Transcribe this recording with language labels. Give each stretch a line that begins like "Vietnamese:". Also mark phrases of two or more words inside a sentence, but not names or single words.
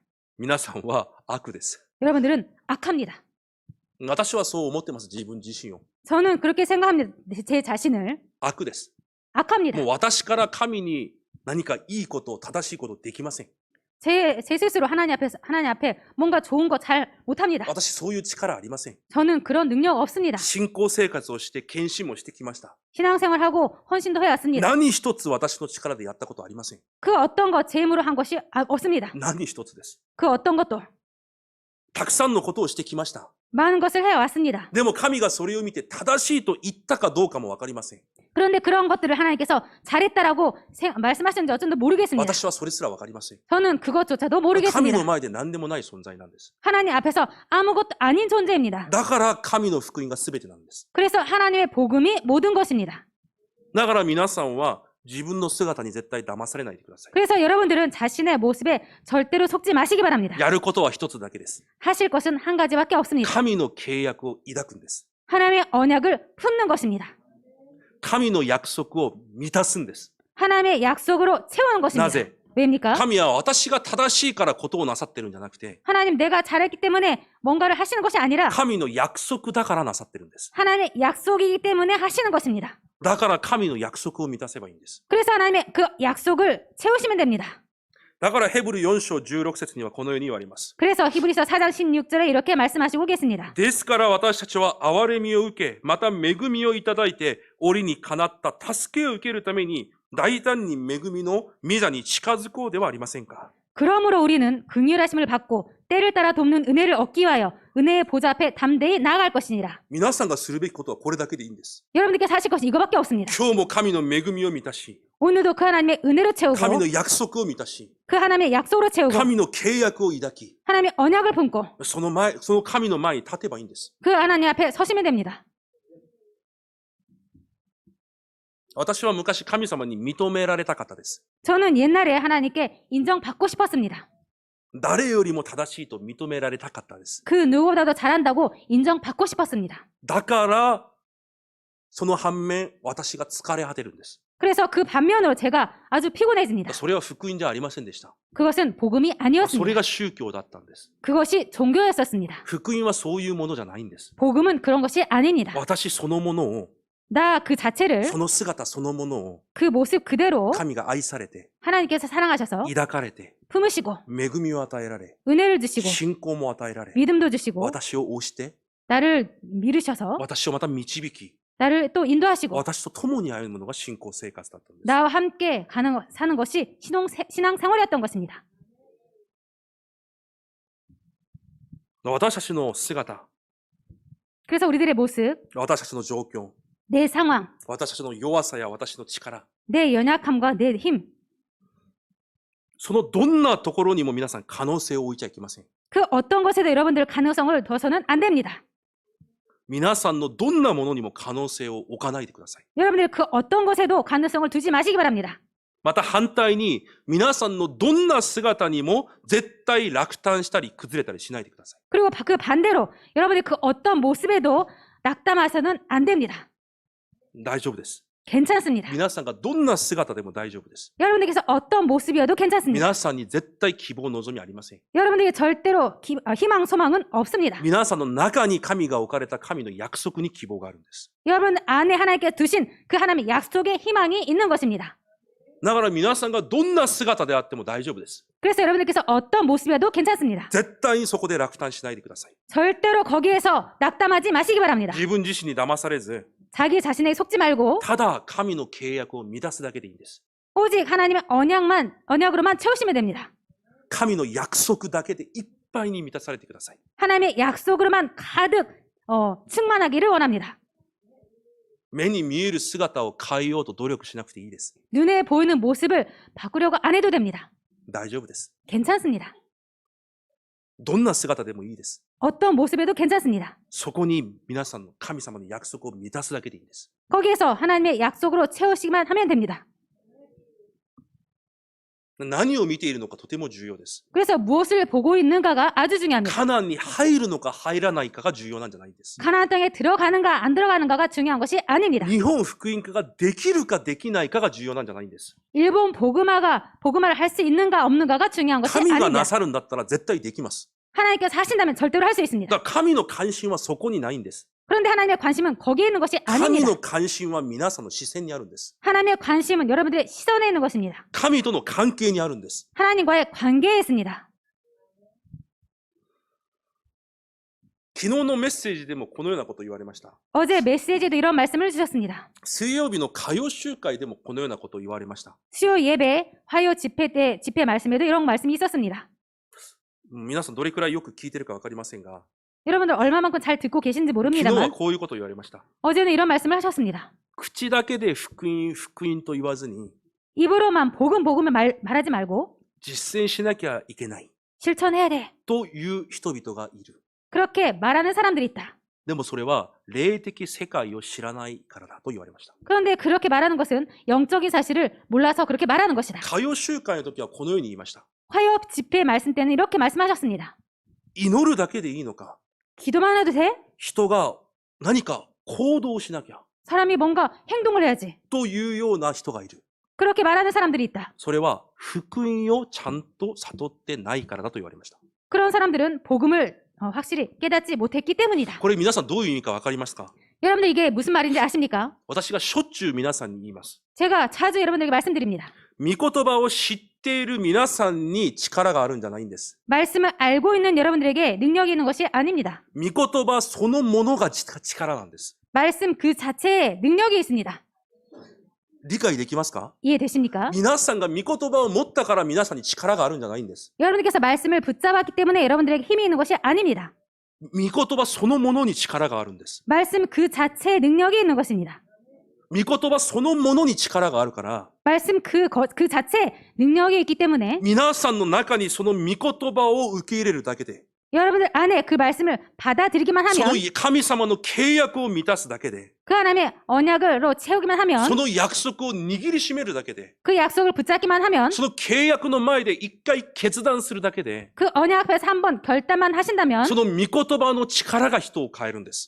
Japanese: 皆さんは悪です。
Korean: 여러분들은 악합니다.
Japanese: 私はそう思ってます、自分自身を。
Korean: 저는 그렇게 생각합니다. 제 자신을
Japanese: 悪です。
Korean: 악합니다.
Japanese: もう私から神に何かいいこと、正しいことできません。
Korean: 제 스스로 하나님 앞에 뭔가 좋은 거 잘 못합니다.
Japanese: 私そういう力ありません。
Korean: 저는 그런 능력 없습니다.
Japanese: 信仰生活をして献身もしてきました。
Korean: 신앙생활하고 헌신도 해왔습니다.
Japanese: 何一つ私の力でやったことありません。
Korean: 그 어떤 것 제 힘으로 한 것이 없습니다.
Japanese: 何一つです。
Korean: 그 어떤 것도
Japanese: たくさんのことをしてきました。
Korean: 많은 것을 해왔습니다.
Japanese: でも神がそれを見て正しいと言ったかどうかもわかりません。
Korean: 그런데 그런 것들을 하나님께서 잘했다라고 말씀하셨는지 어쩐지 모르겠습니다.
Japanese: 私はそれすらわかりません。
Korean: 저는 그것조차도
Japanese: 神
Korean: 모르겠습니다.
Japanese: の前で何でもない存在なんです。
Korean: 하나님 앞에서 아무것도 아닌 존재입니다.
Japanese: だから神の福音が全てなんです。
Korean: 그래서 하나님의 복음이 모든 것입니다.
Japanese: だから皆さんは自分の姿に絶対騙されないでください。
Korean: 그래서 여러분들은 자신의 모습에 절대로 속지 마시기 바랍니다.
Japanese: やることは一つだけです。
Korean: 하실 것은 한 가지밖에 없습니다.
Japanese: 神の契約を抱くんです。
Korean: 하나님의 언약을 품는 것입니다.
Japanese: 神の約束を満たすんです。
Korean: 하나님의 약속으로 채우는 것입니다.
Japanese: なぜ?
Korean: 왜입니까?
Japanese: 神は私が正しいからことをなさってるんじゃなくて、
Korean: 하나님 내가 잘했기 때문에 뭔가를 하시는 것이 아니라
Japanese: 神の約束だからなさってるんです。
Korean: 하나님의 약속이기 때문에 하시는 것입니다.
Japanese: だから神の約束を満たせばいいんです。
Korean: 그래서 하나님의 그 약속을 채우시면 됩니다.
Japanese: だからヘブル4章16節にはこのように言われます。
Korean: 그래서 히브리서 4장 16절에 이렇게 말씀하시고 계십니다.
Japanese: ですから私たちは憐れみを受け、また恵みをいただいて、折にかなった助けを受けるために、大胆に恵みの御座に近づこうではありませんか。
Korean: 그러므로 우리는 긍휼하심을 받고 때를 따라 돕는 은혜를 얻기 위하여 은혜의 보좌 앞에 담대히 나아갈 것이니라.
Japanese: 皆さんがするべきことはこれだけでいいんです。
Korean: 여러분들께서 하실 것이 이거밖에 없습니다.
Japanese: 今日も神の恵みを満たし、
Korean: 오늘도 그 하나님의 은혜로 채우고
Japanese: 神の約束を満たし、
Korean: 그 하나님의 약속으로 채우고
Japanese: 神の契約を抱き、
Korean: 하나님의 언약을 품고
Japanese: その神の前に立てばいいんです。
Korean: 그 하나님 앞에 서시면 됩니다.
Japanese: 私は昔神様に認められたかったです。
Korean: 저는 옛날에 하나님께 인정받고 싶었습니다.
Japanese: 誰よりも正しいと認められたかったです。
Korean: 그 누구보다도 잘한다고 인정받고 싶었습니다.
Japanese: だからその反面私が疲れ果てるんです。
Korean: 그래서 그 반면으로 제가 아주 피곤해집니다.
Japanese: それは福音じゃありませんでした。
Korean: 그것은 복음이
Japanese: それ
Korean: 아니었습니다.
Japanese: が宗教だったんです。
Korean: 그것이 종교였었습니다.
Japanese: 福音はそういうものじゃないんです。
Korean: 복음은 그런 것이 아닙니다.
Japanese: 私そのものを、
Korean: 나 그 자체를
Japanese: その姿そのものを
Korean: 그 모습 그대로
Japanese: 神が愛されて、
Korean: 하나님께서 사랑하셔서
Japanese: 抱かれて、
Korean: 품으시고
Japanese: 恵みを与えられ、
Korean: 은혜를 주시고
Japanese: 信仰も与えられ、
Korean: 믿음도 주시고
Japanese: 私を押して、
Korean: 나를 미르셔서
Japanese: 私をまた導き、
Korean: 나를 또 인도하시고
Japanese: 私と共に歩むのが信仰生活だったんです。
Korean: 나와 함께 사는 것이 신앙생활이었던 것입니다.
Japanese: 私たちの姿、
Korean: 그래서 우리들의 모습,
Japanese: 私たちの状況、
Korean: 내 상황,
Japanese: 私たちの弱さや私の力、
Korean: 내 연약함과 내 힘,
Japanese: そのどんなところにも皆さん可能性を置いちゃいけません。
Korean: 그 어떤 것에도 여러분들 가능성을 둬서는 안 됩니다.
Japanese: 皆さんのどんなものにも可能性を置かないでください。
Korean: 여러분들 그 어떤 것에도 가능성을 두지 마시기 바랍니다.
Japanese: また反対に、皆さんのどんな姿にも絶対落胆したり崩れたりしないでください。
Korean: 그리고 그 반대로 여러분이 그 어떤 모습에도 낙담해서는 안 됩니다.
Japanese: 大丈夫です。
Korean: 괜찮습니다.
Japanese: 皆さんがどんな姿でも大丈夫です。
Korean: 여러분들께서 어떤 모습이어도 괜찮습니다.
Japanese: 皆さんに絶対希望望みありません。
Korean: 여러분들에게 절대로 희망, 소망은 없습니다.
Japanese: 皆さんの中に神が置かれた神の約束に希望があるんです。
Korean: 여러분 안에 하나님께 두신 그 하나님의 약속의 희망이 있는 것입니다.
Japanese: だから皆さんがどんな姿であっても大丈夫です。
Korean: 그래서 여러분들께서 어떤 모습이어도 괜찮습니다.
Japanese: 絶対にそこで落胆しないでください。
Korean: 절대로 거기에서 낙담하지 마시기 바랍니다.
Japanese: 自分自身に騙されず、
Korean: 자기 자신에게 속지 말고
Japanese: ただ神の契約を満たすだけでいいんです。
Korean: 오직 하나님의 언약으로만 채우시면 됩니다.
Japanese: 神の約束だけでいっぱいに満たされてください。
Korean: 하나님의 약속으로만 가득 충만하기를 원합니다.
Japanese: 目に見える姿を変えようと努力しなくていいです。
Korean: 눈에 보이는 모습을 바꾸려고 안 해도 됩니다.
Japanese: 大丈夫です。
Korean: 괜찮습니다.
Japanese: どんな姿でもいいです。
Korean: 어떤 모습에도 괜찮습니다.
Japanese: そこに皆さんの神様の約束を満たすだけでいいんです。
Korean: 거기에서 하나님의 약속으로 채우시기만 하면 됩니다.
Japanese: 何を見ているのかとても重要です。
Korean: 그래서 무엇을 보고 있는가가 아주 중요합니다.
Japanese: カナンに入るのか入らないかが重要なんじゃないんです。
Korean: 가나안 땅에 들어가는가 안 들어가는가가 중요한 것이 아닙니다.
Japanese: 日本福音化ができるかできないかが重要なんじゃないんです。
Korean: 일본 복음화를 할 수 있는가 없는가가 중요한 것이
Japanese: 神がな
Korean: 아닙니다.
Japanese: さるんだったら絶対できます。
Korean: 하나님께서 하신다면 절대로 할 수 있습니다.
Japanese: だから神の関心はそこにないんです。
Korean: 그런데 하나님의 관심은 거기에 있는 것이
Japanese: 神
Korean: 아닙니다.
Japanese: の関心は皆さんの視線にあるんです。
Korean: 하나님의 관심은 여러분들의 시선에 있는 것입니다.
Japanese: 神との関係にあるんです。
Korean: 하나님과의 관계에 있습니다.
Japanese: 昨日のメッセージでもこのようなことを言われました。
Korean: 어제 메시지에도 이런 말씀을 주셨습니다.
Japanese: 水曜日の歌謡集会でもこのようなことを言われました。
Korean: 수요 예배, 화요 집회 때 집회 말씀에도 이런 말씀이 있었습니다.
Japanese: 皆さんどれくらいよく聞いてるかわかりませんが、
Korean: 여러분들 얼마만큼 잘 듣고 계신지
Japanese: 昨日は
Korean: 모릅니다만
Japanese: こういうことを言われました。
Korean: 어제는 이런 말씀을 하셨습니다.
Japanese: 口だけで福音、福音と言わずに、
Korean: 입으로만 복음을 말하지 말고
Japanese: 実践しなきゃいけない
Korean: 실천해야 돼.
Japanese: という人々がいる。
Korean: 그렇게 말하는 사람들이 있다.
Japanese: でもそれは霊的世界を知らないからだと言われました。
Korean: 그런데 그렇게 말하는 것은 영적인 사실을 몰라서 그렇게 말하는 것이다.
Japanese: 歌謡集会の時はこのように言いました。
Korean: 화요 집회 말씀 때는 이렇게 말씀하셨습니다.
Japanese: 祈るだけでいいのか、
Korean: 기도만 해도 돼?
Japanese: 人が何か行動しなきゃ
Korean: 사람이 뭔가 행동을 해야지.
Japanese: というような人がいる。
Korean: 그렇게 말하는 사람들이 있다.
Japanese: それは福音をちゃんと悟ってないからだと言われました。
Korean: 그런 사람들은 복음을 확실히 깨닫지 못했기 때문이다.
Japanese: これ皆さんどういう意味かわかりますか？
Korean: 여러분들 이게 무슨 말인지 아십니까?
Japanese: 私がしょっちゅう皆さんに言います。
Korean: 제가 자주 여러분들에게 말씀드립니다.
Japanese: 御言葉を知っている皆さんに力があるんじゃないんです。
Korean: 말씀을 알고 있는 여러분들에게 능력이 있는 것이 아닙니다.
Japanese: 御言葉そのものが力なんです。
Korean: 말씀 그 자체에 능력이 있습니다.
Japanese: 理解できますか？
Korean: 이해되십니까?
Japanese: 皆さんが御言葉を持ったから皆さんに力があるんじゃないんです。
Korean: 여러분들께서 말씀을 붙잡았기 때문에 여러분들에게 힘이 있는 것이 아닙니다.
Japanese: 御言葉そのものに力があるんです。
Korean: 말씀 그 자체에 능력이 있는 것입니다.
Japanese: 御言葉そのものに力があるから、
Korean: 말씀 그 자체에 능력이 있기 때문에
Japanese: 皆さんの中にその御言葉を受け入れるだけで、
Korean: 여러분들 안에 그 말씀을 받아들이기만
Japanese: その
Korean: 하면
Japanese: 神様の契約を満たすだけで、
Korean: 그 하나님의 언약으로 채우기만 하면
Japanese: その約束を握りしめるだけで、
Korean: 그 약속을 붙잡기만 하면
Japanese: その契約の前で一回決断するだけで、
Korean: 그 언약 앞에서 한번 결단만 하신다면
Japanese: その御言葉の力が人を変えるんです。